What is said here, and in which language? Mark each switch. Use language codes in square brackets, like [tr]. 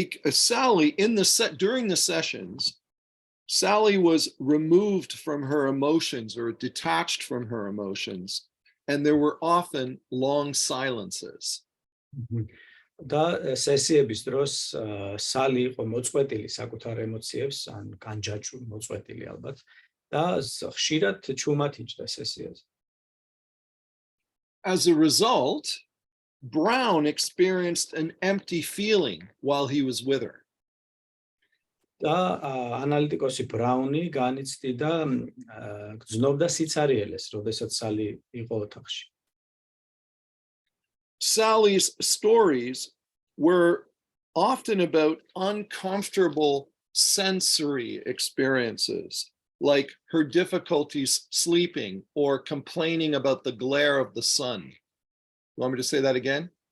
[en] Sally, during the sessions, Sally was removed from her emotions or detached from her emotions, and there were often long silences. [ka] და სესიების დროს Sally იყო მოწყვეტილი საკუთარ ემოციებს, ან განჯაჭვული მოწყვეტილი ალბათ, და ხშირად ჩუმად იჯდა სესიაზე. [en] As a result, Brown experienced an empty feeling while he was with her. [ka] და ანალიტიკოსი ბრაუნი განიცდიდა გრძნობდა სიცარიელეს, როდესაც Sally იყო ოთახში. [en] Sally's stories were often about uncomfortable sensory experiences, like her difficulties sleeping or complaining about the glare of the sun. You want me to say that again?